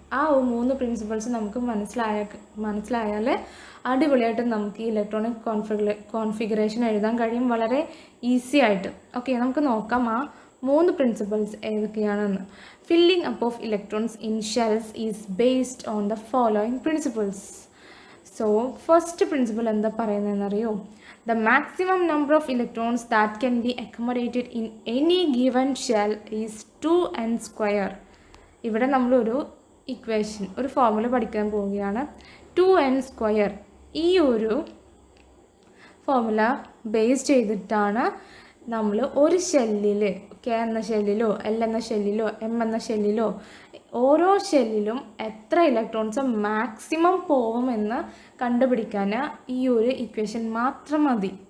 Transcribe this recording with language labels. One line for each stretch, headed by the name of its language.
Malayalam: ആ 3 പ്രിൻസിപ്പിൾസ് നമുക്ക് മനസ്സിലായാൽ അടിപൊളിയായിട്ട് നമുക്ക് ഈ ഇലക്ട്രോണിക് കോൺഫിഗറേഷൻ എഴുതാൻ കഴിയും, വളരെ ഈസി ആയിട്ട്. ഓക്കെ, നമുക്ക് നോക്കാം ആ 3 പ്രിൻസിപ്പിൾസ് ഏതൊക്കെയാണെന്ന്.
English: Filling up of electrons in shells is based on the following principles.
Malayalam: So first principle എന്താ പറയുന്നതെന്നറിയോ?
English: The maximum number of electrons that can be accommodated in any given shell is 2n².
Malayalam: ഇവിടെ നമ്മളൊരു equation, ഒരു formula പഠിക്കാൻ പോവുകയാണ്. 2n². ഈ ഒരു formula base ചെയ്തിട്ടാണ് നമ്മൾ ഒരു ഷെല്ലിൽ, കെ എന്ന ഷെല്ലിലോ എൽ എന്ന ഷെല്ലിലോ എം എന്ന ഷെല്ലിലോ ഓരോ ഷെല്ലിലും എത്ര ഇലക്ട്രോൺസ് മാക്സിമം പോകുമെന്ന് കണ്ടുപിടിക്കാൻ ഈ ഒരു ഇക്വേഷൻ മാത്രം മതി.